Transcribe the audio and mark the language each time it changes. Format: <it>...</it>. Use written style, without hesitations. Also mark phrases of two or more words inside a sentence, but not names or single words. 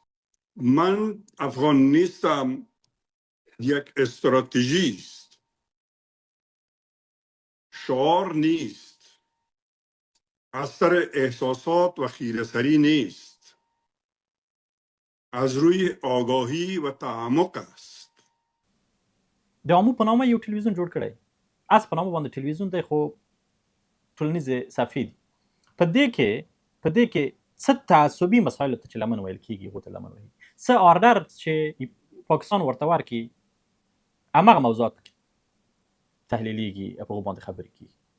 <fa>من افغان نیستم، یک استراتژی است، شعار نیست، اثر احساسات و خیره‌سری نیست، از روی آگاهی و تعمق است.</fa> <ps>د آمو په نامه یو ټلویزیون جوړ کړی، اس په نامه باندې ټلویزیون دی خو ټولنیزې صفحې دي. په دې کې څه تعصبي مسایلو ته چې لمن ویل کېږي هغو ته لمن ویل، څه آردر چې پاکستان ورته ورکړي هماغه موضوعات تحلیلیږي، په هغو باندې خبرې کېږي.</ps>